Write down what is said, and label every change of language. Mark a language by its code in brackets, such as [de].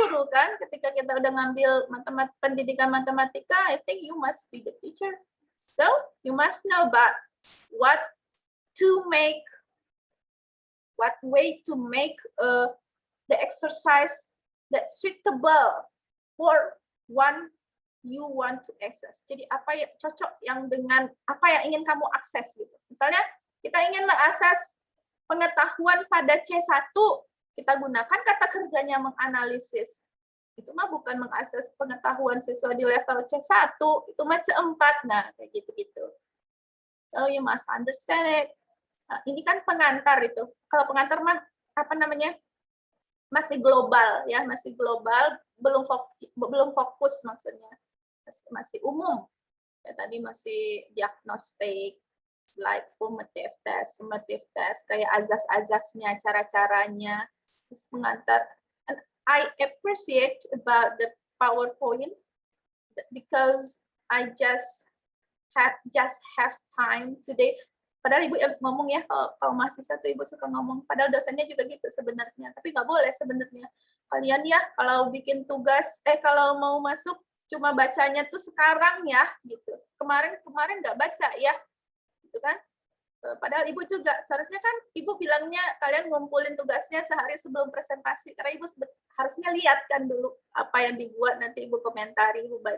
[id] guru kan? Ketika kita udah ngambil pendidikan matematika, [en] I think you must be the teacher. So you must know about what way to make the exercise that suitable for one you want to access. [id] Jadi apa yang cocok yang dengan apa yang ingin kamu akses gitu. Misalnya kita ingin mengakses pengetahuan pada C1, kita gunakan kata kerjanya menganalisis. Itu mah bukan mengakses pengetahuan siswa di level C1, itu mah C4. Nah, kayak gitu-gitu. [en] So you must understand it. [id] Nah, ini kan pengantar itu. Kalau pengantar mah apa namanya? Masih global ya, masih global, belum fokus maksudnya. Masih umum. Ya, tadi masih diagnostik, [en] like formative test, summative test, [id] kayak azas-azasnya, cara-caranya. Terus pengantar. [en] And I appreciate about the PowerPoint because I just have time today. [id] Padahal ibu ngomong ya, kalau mahasiswa tuh ibu suka ngomong. Padahal dosennya juga gitu sebenarnya. Tapi nggak boleh sebenarnya. Kalian ya kalau bikin tugas, kalau mau masuk cuma bacanya tuh sekarang ya, gitu. Kemarin nggak baca ya, gitu kan? Padahal ibu juga seharusnya kan ibu bilangnya kalian ngumpulin tugasnya sehari sebelum presentasi, karena ibu harusnya lihat kan dulu apa yang dibuat, nanti ibu komentari, ibu baca.